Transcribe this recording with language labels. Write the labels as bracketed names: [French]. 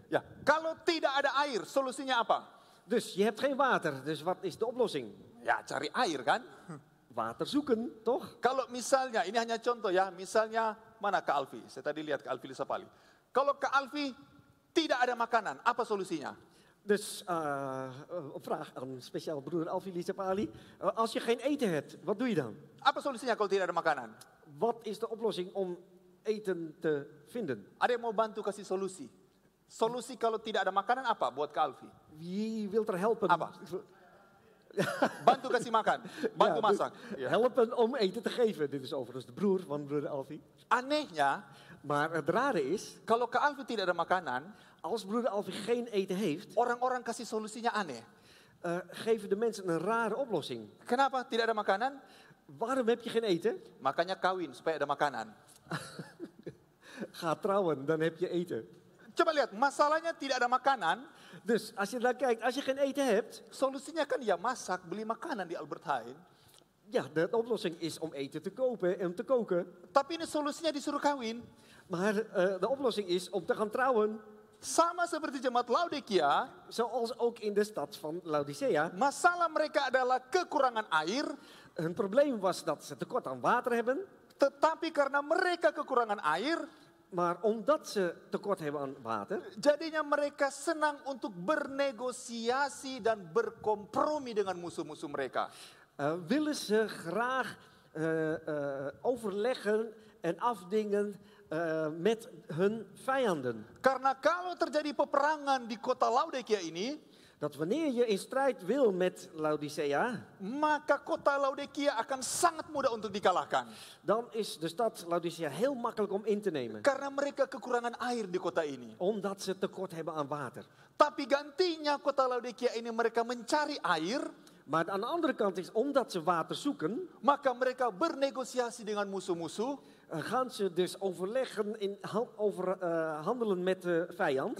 [Indonesian] Ya, kalau tidak ada air, solusinya apa? [Dutch] Dus je hebt geen water, dus wat is de oplossing? [Indonesian] Ya, cari air kan? [Dutch] Water zoeken, toch? [Indonesian] Kalau misalnya, ini hanya contoh ya, misalnya mana Kak Alfi? Saya tadi lihat Kak Alfi Lisapali. Kalau Kak Alfi tidak ada makanan, apa solusinya? [Dutch] Dus op vraag aan speciaal broeder Alfi Lisapali. Als je geen eten hebt, wat doe je dan? [Indonesian] Apa solusinya kalau tidak ada makanan? [Dutch] Wat is de oplossing om eten te vinden? [Indonesian] Ada yang mau bantu kasih solusi? Solusi kalau tidak ada makanan apa buat Kak Alfi? [Dutch] Wie wil er helpen? [Indonesian] Apa? Bantu kasih makan, bantu masak. [Dutch] Ja. Helpen om eten te geven. Dit is overigens de broer van broeder Alfi. [Indonesian] Anehnya, [Dutch] maar het rare is, [Indonesian] kalau Kak Alfi tidak ada makanan, [Dutch] als broeder Alfi geen eten heeft, [Indonesian] orang-orang kasih solusinya aneh. [Dutch] Geven de mensen een rare oplossing. [Indonesian] Kenapa tidak ada makanan? [Dutch] Waarom heb je geen eten? [Indonesian] Makanya kawin supaya ada makanan. [Dutch] Ga trouwen, dan heb je eten. [Indonesian] Coba lihat, masalahnya tidak ada makanan. [Dutch] Dus als je daar kijkt, als je geen eten hebt, [Indonesian] solusinya kan ya masak, beli makanan di Albert Heijn. [Dutch] Ja, de oplossing is om eten te kopen en te koken. [Indonesian] Tapi ini solusinya disuruh kawin. [Dutch] Maar de oplossing is om te gaan trouwen. [Indonesian] Sama seperti jemaat Laodikia, [Dutch] zoals ook in de stad van Laodicea. [Indonesian] Masalah mereka adalah kekurangan air. [Dutch] Hun probleem was dat ze tekort aan water hebben. [Indonesian] Tetapi karena mereka kekurangan air, [Dutch] maar omdat ze tekort hebben aan water, [Indonesian] jadinya mereka senang untuk bernegosiasi dan berkompromi dengan musuh-musuh mereka. [Dutch] Willen ze graag overleggen en afdingen met hun vijanden. [Indonesian] Karena kalau terjadi peperangan di kota Laodikia ini, [Dutch] dat wanneer je in strijd wil met Laodicea, [Indonesian] maka kota Laodikia akan sangat mudah untuk dikalahkan. [Dutch] Dan is de stad Laodicea heel makkelijk om in te nemen. [Indonesian] Karena mereka kekurangan air di kota ini. [Dutch] Omdat ze tekort hebben aan water. [Indonesian] Tapi gantinya kota Laodikia ini mereka mencari air. [Dutch] Maar aan de andere kant is, omdat ze water zoeken, [Indonesian] maka mereka bernegosiasi dengan musuh-musuh. [Dutch] Gaan ze dus overleggen handelen met de vijand.